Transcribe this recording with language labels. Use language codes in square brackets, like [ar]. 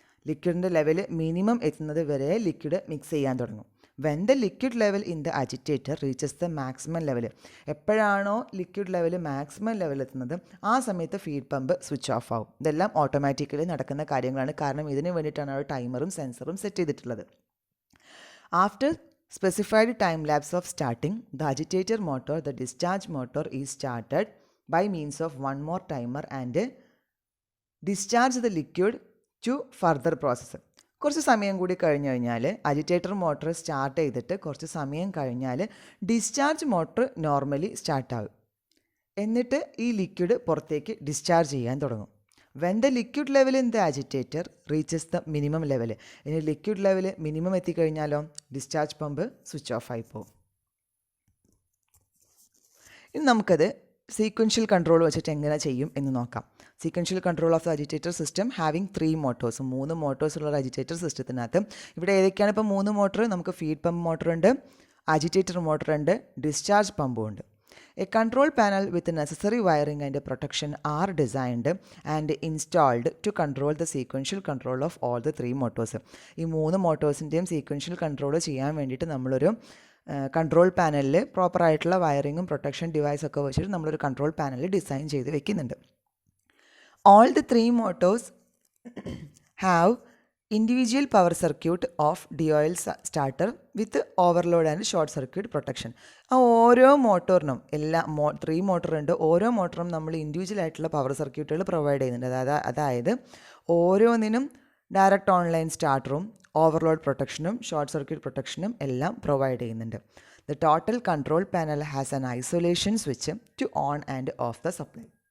[ml] ലിക്വിഡിൻ്റെ level minimum എത്തുന്നത് വരെ liquid mix ചെയ്യാൻ തുടങ്ങും. [en] When the liquid level in the agitator reaches the maximum level. [ml] എപ്പോഴാണോ ലിക്വിഡ് ലെവൽ മാക്സിമം ലെവൽ എത്തുന്നത് ആ സമയത്ത് ഫീഡ് പമ്പ് സ്വിച്ച് ഓഫ് ആവും. ഇതെല്ലാം ഓട്ടോമാറ്റിക്കലി നടക്കുന്ന കാര്യങ്ങളാണ്, കാരണം ഇതിന് വേണ്ടിയിട്ടാണ് ഒരു ടൈമറും സെൻസറും സെറ്റ് ചെയ്തിട്ടുള്ളത്. [en] After specified time lapse of starting the agitator motor, the discharge motor is started by means of one more timer and discharge the liquid to further process. [ml] കുറച്ച് സമയം കൂടി കഴിഞ്ഞ് കഴിഞ്ഞാൽ അജിറ്റേറ്റർ മോട്ടർ സ്റ്റാർട്ട് ചെയ്തിട്ട് കുറച്ച് സമയം കഴിഞ്ഞാൽ ഡിസ്ചാർജ് മോട്ടർ നോർമലി സ്റ്റാർട്ടാകും. എന്നിട്ട് ഈ ലിക്വിഡ് പുറത്തേക്ക് ഡിസ്ചാർജ് ചെയ്യാൻ തുടങ്ങും. [en] When the liquid level in the agitator reaches the minimum level. [ml] ഇനി liquid level minimum എത്തിക്കഴിഞ്ഞാലോ discharge pump switch off ആയി പോകും. ഇനി നമുക്കത് സീക്വൻഷ്യൽ കൺട്രോൾ വെച്ചിട്ട് എങ്ങനെ ചെയ്യും എന്ന് നോക്കാം. [en] Sequential control of the agitator system having 3 motors. [ml] 3 Motors ഉള്ള അജിറ്റേറ്റർ സിസ്റ്റത്തിനകത്ത് ഇവിടെ ഏതൊക്കെയാണ് ഇപ്പോൾ 3 മോട്ടർ? നമുക്ക് ഫീഡ് പമ്പ് മോട്ടറുണ്ട്, അജിറ്റേറ്റർ മോട്ടറുണ്ട്, ഡിസ്ചാർജ് പമ്പും ഉണ്ട്. [en] A control panel with necessary wiring and protection are designed and installed to control the sequential control of all the 3 motors. [ml] ഈ 3 മോട്ടോഴ്സിൻ്റെയും sequential control ചെയ്യാൻ വേണ്ടിയിട്ട് നമ്മളൊരു കൺട്രോൾ പാനലിൽ പ്രോപ്പറായിട്ടുള്ള വയറിങ്ങും പ്രൊട്ടക്ഷൻ ഡിവൈസൊക്കെ വെച്ചിട്ട് നമ്മളൊരു കൺട്രോൾ പാനൽ ഡിസൈൻ ചെയ്ത് വെക്കുന്നുണ്ട്. [en] All the 3 motors have individual power circuit of DOL starter with overload and short circuit protection. [ml] ആ ഓരോ മോട്ടോറിനും 3 മോട്ടറുണ്ട്. ഓരോ മോട്ടറും നമ്മൾ ഇൻഡിവിജ്വൽ ആയിട്ടുള്ള പവർ സർക്യൂട്ടുകൾ പ്രൊവൈഡ് ചെയ്യുന്നുണ്ട്. അതായത് ഓരോന്നിനും direct online സ്റ്റാർട്ടറും overload പ്രൊട്ടക്ഷനും short circuit പ്രൊട്ടക്ഷനും എല്ലാം പ്രൊവൈഡ് ചെയ്യുന്നുണ്ട്. [en] The total control panel has an isolation switch to on and off the supply.